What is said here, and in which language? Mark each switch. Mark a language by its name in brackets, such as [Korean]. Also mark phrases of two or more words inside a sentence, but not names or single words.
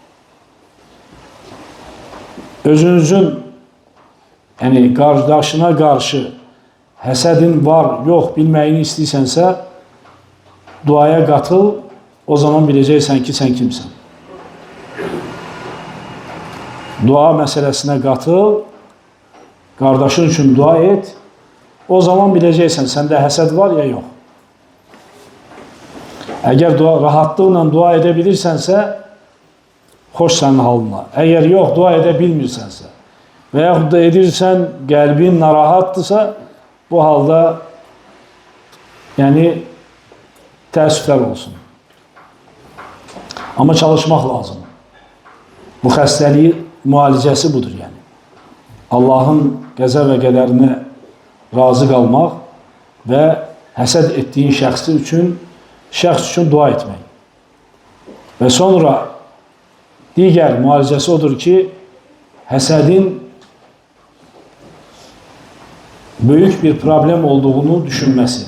[Azerbaijani] Özünüzün, qardaşına qarşı həsədin var, yox, bilməyini istəyirsənsə, duaya qatıl, o zaman biləcəksən ki, sən kimsən. Dua məsələsinə qatıl, qardaşın üçün dua et, o zaman biləcəksən, səndə həsəd var ya yox. [Turkish] Eğer rahatlıkla dua edebilirsense hoş senin halına. Eğer yok dua edebilmirsense veyahut da edirsen kalbin narahattısa bu halda yani [Azerbaijani] təəssüflər olsun. [Turkish] Ama çalışmak lazım. [Azerbaijani] Bu xəstəliyi müalicəsi budur yani. Allah'ın qəzə və qədərinə razı qalmaq və həsəd etdiyin şəxs üçün dua etmək. Və sonra digər müalicəsi odur ki, həsədin böyük bir problem olduğunu düşünməsi.